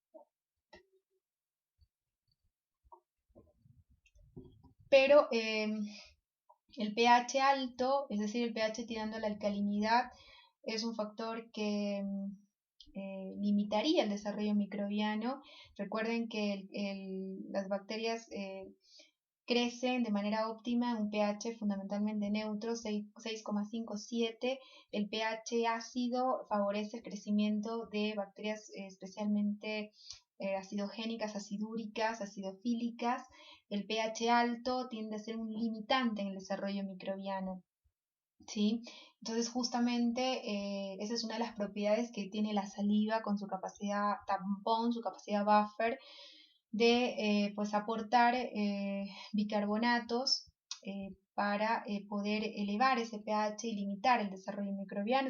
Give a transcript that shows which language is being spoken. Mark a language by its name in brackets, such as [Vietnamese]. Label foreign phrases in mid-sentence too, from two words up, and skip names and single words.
[Spanish] Pero el pH alto, es decir, el pH tirando a la alcalinidad, es un factor que limitaría el desarrollo microbiano. Recuerden que las bacterias crecen de manera óptima en un pH fundamentalmente neutro, 6,57. El pH ácido favorece el crecimiento de bacterias especialmente acidogénicas, acidúricas, acidofílicas. El pH alto tiende a ser un limitante en el desarrollo microbiano, ¿sí? Entonces justamente esa es una de las propiedades que tiene la saliva con su capacidad tampón, su capacidad buffer, de pues aportar bicarbonatos para poder elevar ese pH y limitar el desarrollo microbiano.